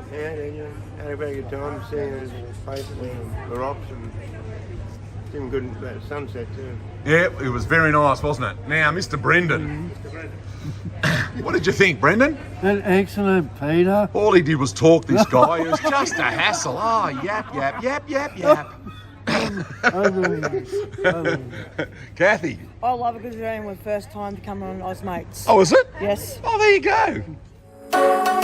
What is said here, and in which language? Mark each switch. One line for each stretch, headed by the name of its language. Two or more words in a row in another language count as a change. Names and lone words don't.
English: Yeah, had a very good time seeing those places and the rocks and doing good at the sunset too. Yeah, it was very nice, wasn't it? Now, Mr. Brendan. What did you think, Brendan? Excellent, Peter. All he did was talk, this guy. It was just a hassle. Oh, yap, yap, yap, yap, yap. Kathy. I love it because it's only my first time to come on Osmates. Oh, is it? Yes. Oh, there you go.